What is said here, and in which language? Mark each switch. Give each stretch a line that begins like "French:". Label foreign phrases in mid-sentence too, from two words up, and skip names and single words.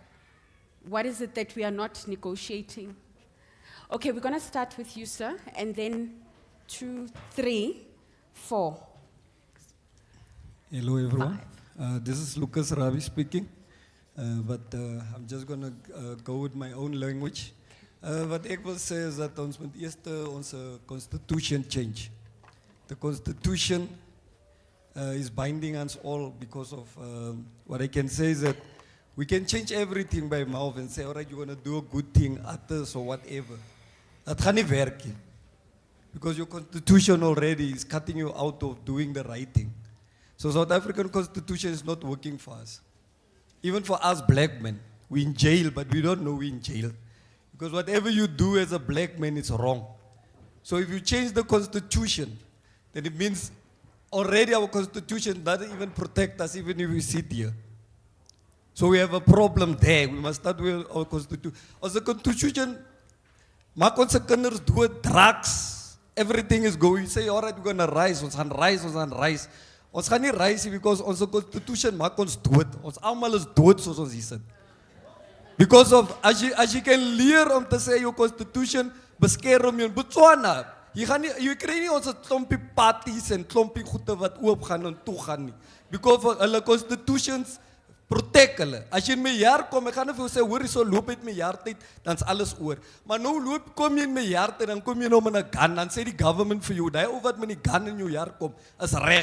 English: what is it that we are not negotiating? Okay, we're going to start with you, sir, and then 2, 3, 4. Hello, everyone. This is Lucas Ravi speaking, but I'm just going to go with my own language.
Afrikaans: Wat ek wil sê is dat ons moet eers onze
English: constitution change. The constitution is binding us all because of what I can say is that we can change everything by mouth and say, all right, you're going to do a good thing, others or whatever.
Afrikaans: Dat gaan nie werk nie.
English: Because your constitution already is cutting you out of doing the right thing. So South African constitution is not working for us. Even for us black men, we're in jail, but we don't know we're in jail. Because whatever you do as a black man is wrong. So if you change the constitution, then it means already our constitution doesn't even protect us even if we sit here. So we have a problem there. We must start with our constitution. As a constitution,
Afrikaans: maak ons se kinders dood,
English: drugs, everything is going. You say, all right, we're going to rise,
Afrikaans: ons gaan rise, ons gaan rise. Ons gaan nie rise nie because onze constitution maak ons dood. Ons almal is dood soos ons hier sit.
English: Because of, as you can
Afrikaans: leer om te sê,
English: your constitution
Afrikaans: beskerm jou in Botswana. Jy kry nie ons klompie parties en klompie goede wat oop gaan en toe gaan nie.
English: Because of hulle constitutions protect hulle.
Afrikaans: As jy in my jaar kom, ek gaan nie vir jou sê, hoor jy so loop uit my jaar tyd, dan is alles oor. Maar nou kom jy in my jaar tyd, dan kom jy nou met 'n gun, dan sê die government vir jou, die ou wat met die gun in jou jaar kom, is reg.